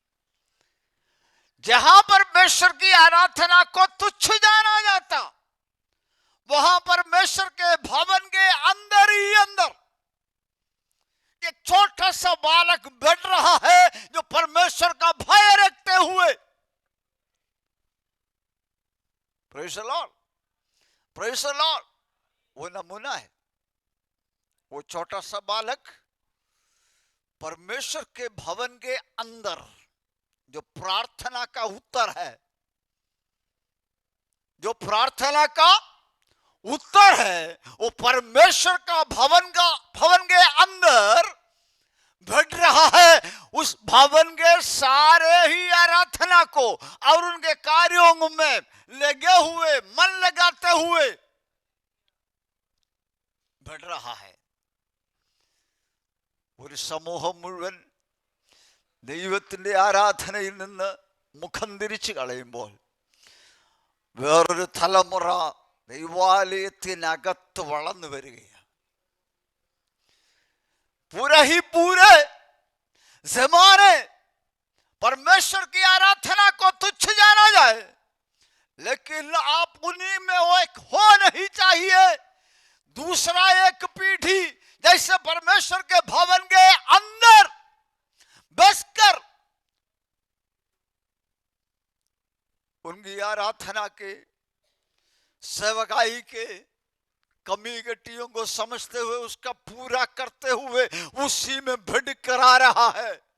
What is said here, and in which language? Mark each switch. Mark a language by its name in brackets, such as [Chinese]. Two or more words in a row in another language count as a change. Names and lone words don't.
[Hindi] जहां परमेश्वर की आराधना को तुच्छ जाना जाता, वहां परमेश्वर के भवन के अंदर ही अंदर एक छोटा सा बालक बैठ रहा है जो परमेश्वर का भय रखते हुए, [English] praise the Lord, praise the Lord, [Hindi] वो नमूना है। वो छोटा सा बालक परमेश्वर के भवन के अंदर जो प्रार्थना का उत्तर है, जो प्रार्थना का उत्तर है, वो परमेश्वर का भवन के अंदर बैठ रहा है। उस भवन के सारे ही आराधना को और उनके कार्यों में लगे हुए, मन लगाते हुए बैठ रहा है। [Malayalam] ഒരു സമൂഹം മുഴുവൻ ദൈവത്തിന്റെ ആരാധനയിൽ നിന്ന് മുഖം തിരിച്ചു കളയുമ്പോൾ വേറൊരു തലമുറ ദൈവാലയത്തിനകത്ത് വളർന്നു വരികയാണ്। [Hindi] पूरे ही पूरे ज़माने परमेश्वर की आराधना को तुच्छ जाना जाए, लेकिन आप उन्हीं में वो एक हो नहीं चाहिए। दूसरा एक पीढ़ी जैसे परमेश्वर के भवन के अंदर बैठकर उनकी आराधना के, सेवकाई के कमी गटियों को समझते हुए उसका पूरा करते हुए उसी में भिड़ कर आ रहा है।